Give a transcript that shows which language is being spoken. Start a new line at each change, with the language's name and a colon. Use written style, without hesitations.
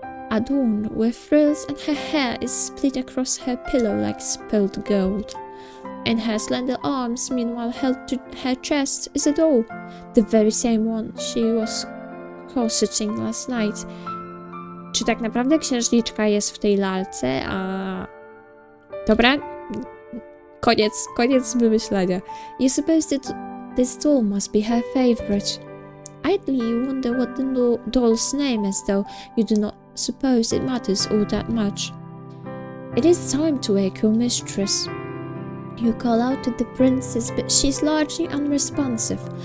English: adorned with frills, and her hair is split across her pillow like spilled gold. In her slender arms, meanwhile held to her chest, is a doll, the very same one she was corseting last night.
Polish: Czy tak naprawdę księżniczka jest w tej lalce, a... Dobra, koniec wymyślania.
English: You suppose that this doll must be her favorite. Idly you wonder what the doll's name is, though you do not suppose it matters all that much. It is time to wake your mistress. You call out to the princess, but she's largely unresponsive.